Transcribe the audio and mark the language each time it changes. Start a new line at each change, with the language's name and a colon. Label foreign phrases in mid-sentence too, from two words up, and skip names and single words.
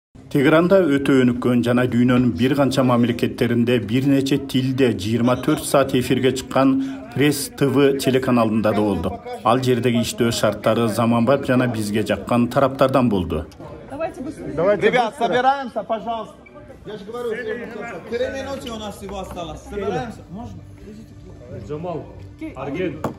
Kyrgyz: Teheranda өтө өнүккөн жана дүйнөнүн бир канча мамлекеттеринде бир нече тилде 24 саат эфирге чыккан Пресс ТВ телеканалында да болду. Ал жердеги иштөө шарттары заманбап жана бизге жаккан тараптардан болду.
Russian: Ребят, собираемся, пожалуйста. Я же говорю, 3 минуты у нас всего осталось. Собираемся. Можно? Джамал, Арген.